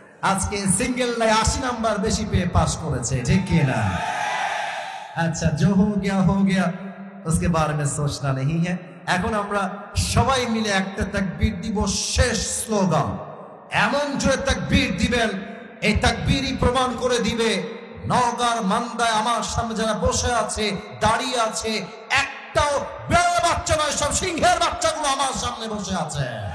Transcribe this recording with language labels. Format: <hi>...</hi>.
<bn>আজকে সিঙ্গেলরা 80 নাম্বার বেশি পেয়ে পাস করেছে, ঠিক কি না?</bn> <hi>अच्छा जो हो गया उसके बारे में सोचना नहीं है।</hi> <bn>এখন আমরা সবাই মিলে একটা তাকবীর দিব, শেষ স্লোগান। এমন জোরে তাকবীর দিবেন, এই তাকবীরই প্রমাণ করে দিবে নওগাঁর মান্দায় আমার সামনে যারা বসে আছে, দাঁড়িয়ে আছে, একটাও বেড়া বাচ্চা নয়, সব সিংহের বাচ্চাগুলো আমার সামনে বসে আছে।</bn>